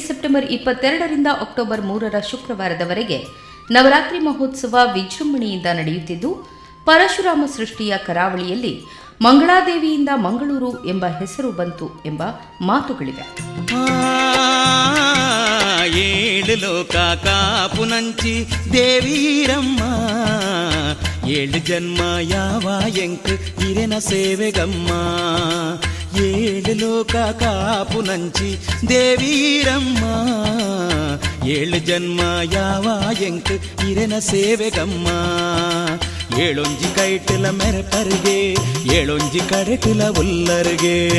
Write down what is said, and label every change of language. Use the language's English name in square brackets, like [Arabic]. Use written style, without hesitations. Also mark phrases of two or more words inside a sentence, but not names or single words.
[Kannada] ಸೆಪ್ಟೆಂಬರ್ 22ರಿಂದ ಅಕ್ಟೋಬರ್ 3ರ ಶುಕ್ರವಾರದವರೆಗೆ ನವರಾತ್ರಿ ಮಹೋತ್ಸವ ವಿಜೃಂಭಣೆಯಿಂದ ನಡೆಯುತ್ತಿದ್ದು, ಪರಶುರಾಮ ಸೃಷ್ಟಿಯ ಕರಾವಳಿಯಲ್ಲಿ ಮಂಗಳಾದೇವಿಯಿಂದ ಮಂಗಳೂರು ಎಂಬ ಹೆಸರು ಬಂತು ಎಂಬ ಮಾತುಗಳಿವೆ. [Tulu] ಏಳು ಲೋಕ ಕಾಪುನಂಚಿ ದೇವೀರಮ್ಮ, ಏಳು ಜನ್ಮ ಯಾವ ಎಂಕ್ ಇರೆನ ಸೇವೆಗಮ್ಮ, ಏಳು ಲೋಕ ಕಾಪುನಂಚಿ ದೇವೀರಮ್ಮ, ಏಳು ಜನ್ಮ ಯಾವ ಎಂಕ್ ಇರೆನ ಸೇವೆಗಮ್ಮ, ಏಳೊಂಜಿ ಕೈಟಿಲ ಮೆರಪರಿಗೆ ಏಳೊಂಜಿ ಕಡೆಟಿಲ ಉಲ್ಲರಿಗೆ,